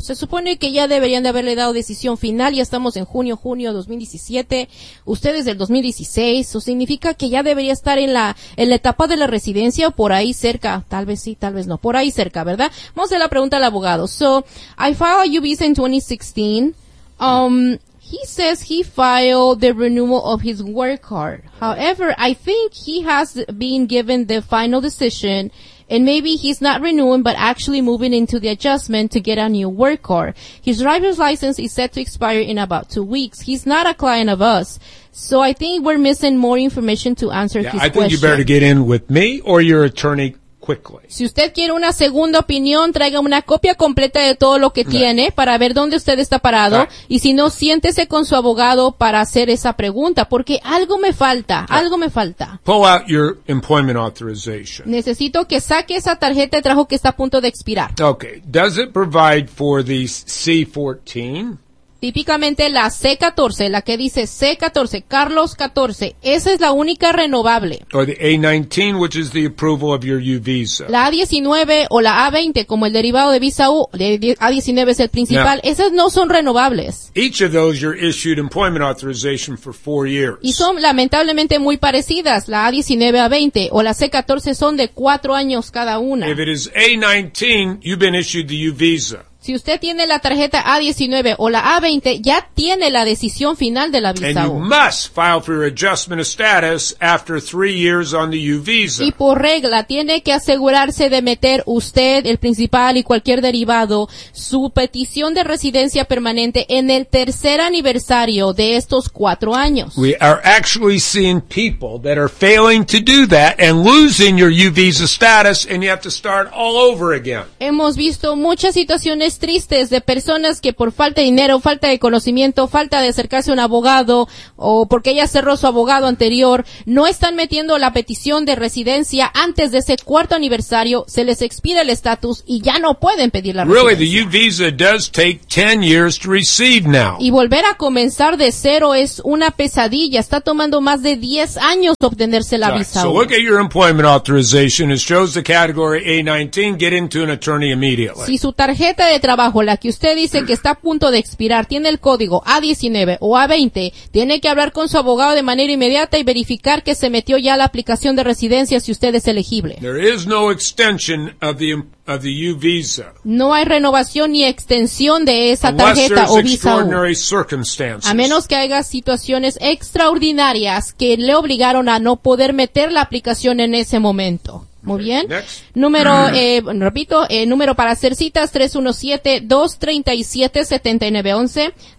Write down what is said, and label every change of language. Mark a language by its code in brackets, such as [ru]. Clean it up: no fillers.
[es] Se supone que ya deberían de haberle dado decisión final. Ya estamos en junio 2017. Ustedes del 2016. ¿Eso significa que ya debería estar en la etapa de la residencia o por ahí cerca? Tal vez sí, tal vez no. Por ahí cerca, ¿verdad? Vamos a hacer la pregunta al abogado. [en] So, I filed a U visa in 2016. He says he filed the renewal of his work card. However, I think he has been given the final decision, and maybe he's not renewing, but actually moving into the adjustment to get a new work card. His driver's license is set to expire in about 2 weeks. He's not a client of us, so I think we're missing more information to answer his question. I think you better get in with me or your attorney quickly. [es] Si usted quiere una segunda opinión, traiga una copia completa de todo lo que tiene para ver dónde usted está parado. Right. Y si no, siéntese con su abogado para hacer esa pregunta, porque algo me falta, algo me falta. [en] Pull out your employment authorization. [es] Necesito que saque esa tarjeta de trabajo que está a punto de expirar. [en] Okay. Does it provide for the C-14? [es] Típicamente la C-14, la que dice C-14, Carlos 14, esa es la única renovable. [en] Or the A-19, which is the approval of your U visa. [es] La A-19 o la A-20, como el derivado de visa U, A-19 es el principal. [en] Now, [es] esas no son renovables. [en] Each of those you're issued employment authorization for 4 years. [es] Y son lamentablemente muy parecidas. La A-19, A-20 o la C-14 son de 4 años cada una. [en] If it is A-19, you've been issued the U visa. [es] Si usted tiene la tarjeta A-19 o la A-20, ya tiene la decisión final de la visa U. [en] And you must file for your adjustment of status after 3 years on the U visa. [es] Y por regla, tiene que asegurarse de meter usted, el principal y cualquier derivado, su petición de residencia permanente en el tercer aniversario de estos 4 años. [en] We are actually seeing people that are failing to do that and losing your U visa status, and you have to start all over again. [es] Hemos visto muchas situaciones tristes de personas que por falta de dinero, falta de conocimiento, falta de acercarse a un abogado o porque ella cerró su abogado anterior, no están metiendo la petición de residencia antes de ese cuarto aniversario, se les expira el estatus y ya no pueden pedir la residencia. [en] Really, the U visa does take 10 years to receive now. [es] Y volver a comenzar de cero es una pesadilla, está tomando más de 10 años obtenerse la visa. [en] So look at your employment authorization, it shows the category A19, get into an attorney immediately. [es] Si su tarjeta de trabajo, la que usted dice que está a punto de expirar, tiene el código A19 o A20, tiene que hablar con su abogado de manera inmediata y verificar que se metió ya la aplicación de residencia si usted es elegible. [en] There is no extension of the of the U visa. [es] No hay renovación ni extensión de esa tarjeta o visa U. A menos que haya situaciones extraordinarias que le obligaron a no poder meter la aplicación en ese momento. Muy bien. [en] Next. [es] Número, repito, número para hacer citas, 317-237-7911.